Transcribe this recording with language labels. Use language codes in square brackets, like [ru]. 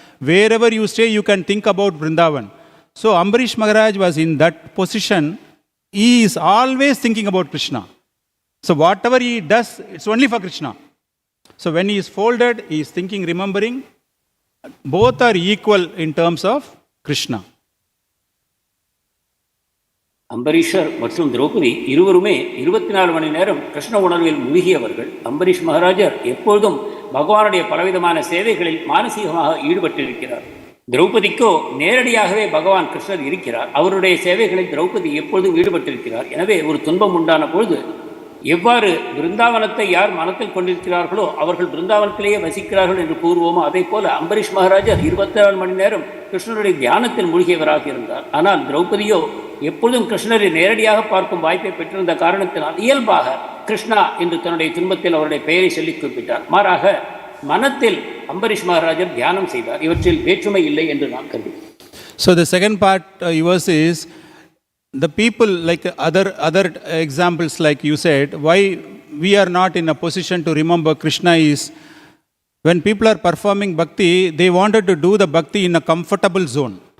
[en] Wherever you stay, you can think about Vrindavan. So Ambarish Maharaj was in that position. He is always thinking about Krishna. So whatever he does, it's only for Krishna. So when he is folded, he is thinking, remembering. Both are equal in terms of Krishna. [ta] அம்பரீஷர் மற்றும் திரௌபதி இருவருமே 24 மணி நேரம் கிருஷ்ண உணர்வில் மூழ்கியவர்கள். அம்பரீஷ் மகாராஜர் எப்பொழுதும் பகவானுடைய பலவிதமான சேவைகளில் மானசீகமாக ஈடுபட்டிருக்கிறார். திரௌபதிக்கோ நேரடியாகவே பகவான் கிருஷ்ணர் இருக்கிறார். அவருடைய சேவைகளில் திரௌபதி எப்பொழுதும் ஈடுபட்டிருக்கிறார். எனவே ஒரு துன்பம் உண்டான பொழுது எவ்வாறு பிருந்தாவனத்தை யார் மனத்தில் கொண்டிருக்கிறார்களோ அவர்கள் பிருந்தாவனத்திலேயே வசிக்கிறார்கள் என்று கூறுவோமோ அதே போல அம்பரீஷ் மகாராஜர் 24 மணி நேரம் கிருஷ்ணருடைய தியானத்தில் மூழ்கியவராக இருந்தார். ஆனால் திரௌபதியோ எப்பொழுதும் கிருஷ்ணரை நேரடியாக பார்க்கும் வாய்ப்பை பெற்றிருந்த காரணத்தினால் இயல்பாக கிருஷ்ணா என்று தன்னுடைய துன்பத்தில் அவருடைய பெயரை சொல்லி குறிப்பிட்டார். மாறாக மனத்தில் அம்பரீஷ் மகாராஜர் தியானம் செய்தார். இவற்றில் வேற்றுமை இல்லை என்று நான் கருதுகிறேன். [en] So the second part yours is the people, like other examples, like you said, why we are not in a position to remember Krishna is when people are performing bhakti, they wanted to do the bhakti in a comfortable zone.